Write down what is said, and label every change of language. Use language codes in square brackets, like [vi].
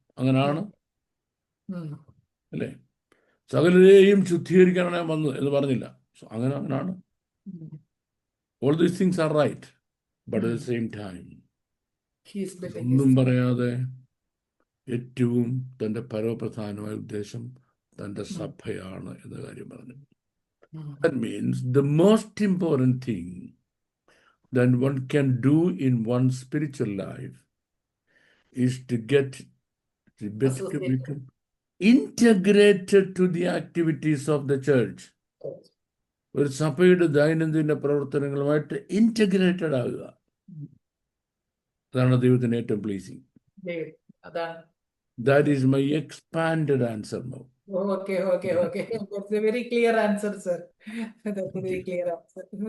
[ml] അങ്ങനാണ് അല്ലേ? സകലരെയും ശുദ്ധീകരിക്കാനാണ് ഞാൻ വന്നത് എന്ന് പറഞ്ഞില്ല. അങ്ങനാണ്. [en] all these things are right, but at the same time [ml] ഒന്നും പറയാതെ ഏറ്റവും തൻ്റെ പരമപ്രധാനമായ ഉദ്ദേശം തൻ്റെ സഭയാണ് എന്ന കാര്യം പറഞ്ഞു. [en] That means the most important thing that one can do in one's spiritual life is to become integrated to the activities of the church. [ml] ഒരു സഭയുടെ ദൈനംദിന പ്രവർത്തനങ്ങളുമായിട്ട് ഇന്റഗ്രേറ്റഡ് ആകുക. അതാണ് ദൈവത്തിന് ഏറ്റവും pleasing. [en] That is my expanded answer now. Okay. That's a very clear answer, sir. That's a very clear answer.